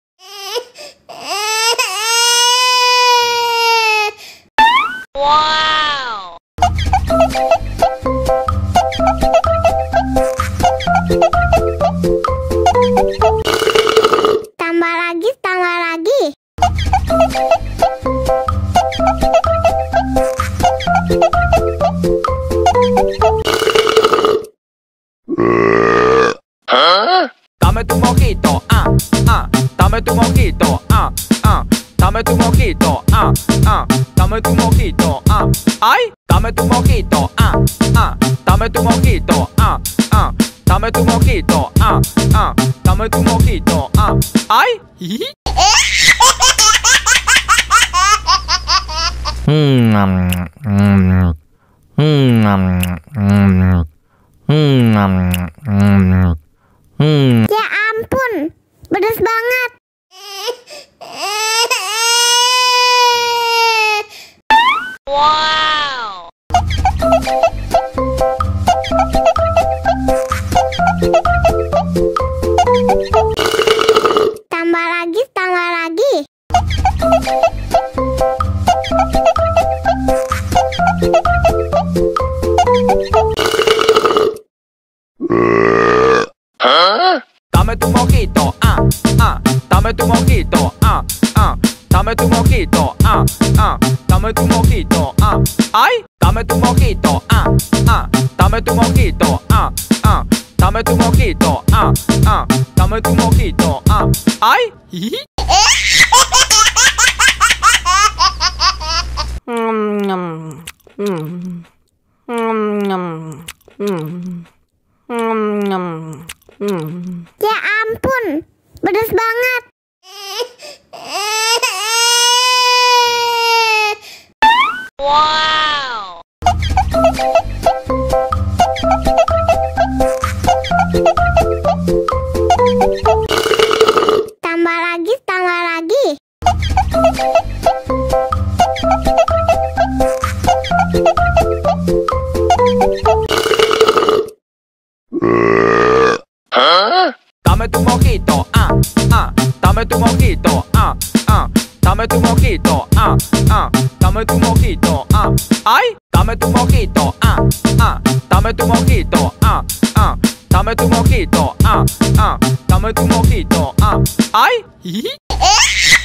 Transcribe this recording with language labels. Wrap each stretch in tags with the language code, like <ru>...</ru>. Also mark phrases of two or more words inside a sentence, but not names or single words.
<id>Wow. Tambah lagi, tambah lagi.</id> <es>Dame tu mojito, dame tu mojito, dame tu mojito, dame tu mojito, ay, dame tu mojito, dame tu mojito, dame tu mojito, dame tu mojito, ay.</es> <id>Ya ampun, pedas banget. Wow. Tambah lagi, tambah lagi.</id> <es>Dame tu mojito, dame tu mojito, dame tu mojito, dame tu mojito, ay, dame tu mojito, dame tu mojito, dame tu mojito, dame tu mojito, ay.</es> <id>Ya ampun, pedas banget. Wow. Tambah lagi, tambah lagi.</id> <es>Dame tu mojito, dame tu mojito, dame tu mojito, dame tu mojito, ay, dame tu mojito, dame tu mojito, dame tu mojito, dame tu mojito, ay.</es>